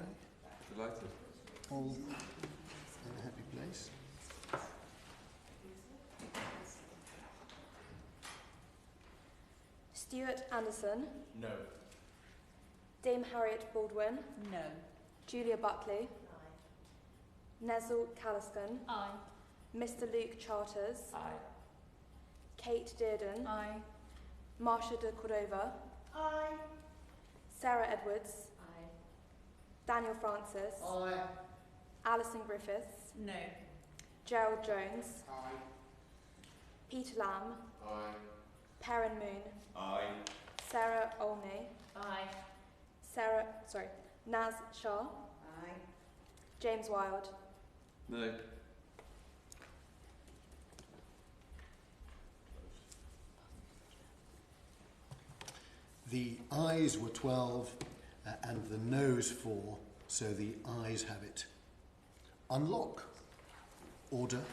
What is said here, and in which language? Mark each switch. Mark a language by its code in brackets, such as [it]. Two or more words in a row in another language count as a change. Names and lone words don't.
[en] Delighted. All in a happy place? Stuart Anderson. No. Dame Harriet Baldwin. No. Julia Buckley. Aye. Nezel Calliscan. Aye. Mr. Luke Charters. Aye. Kate Dearden. Aye. Marcia de Cordova. Aye. Sarah Edwards. Aye. Daniel Francis. Aye. Alison Griffiths. No. Gerald Jones. Aye. Peter Lamb. Aye. Perrin Moon. Aye. Sarah Olney. Aye. Naz Shah. Aye. James Wilde. No. The ayes were 12 and the noes 4, so the ayes have it. Unlock. Order, order.